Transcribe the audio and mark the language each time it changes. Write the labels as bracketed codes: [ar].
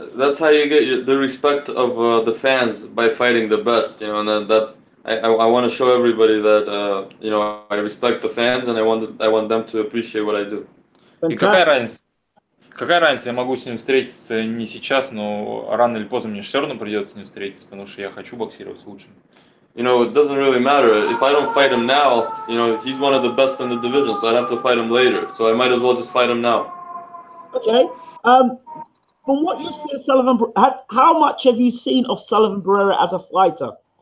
[en] That's how you get the respect of the fans, by fighting the best, and that I want to show everybody that I respect the fans and I want them to appreciate what I do. [ru] И какая разница? Какая разница, я могу с ним встретиться не сейчас, но рано или поздно мне все равно придется с ним встретиться, потому что я хочу боксировать с лучшим. [en] It doesn't really matter. If I don't fight him now, he's one of the best in the division, so I'd have to fight him later. So I might as well just fight him now. Okay. From what you see of Sullivan, how much have you seen of Sullivan Barrera as a fighter?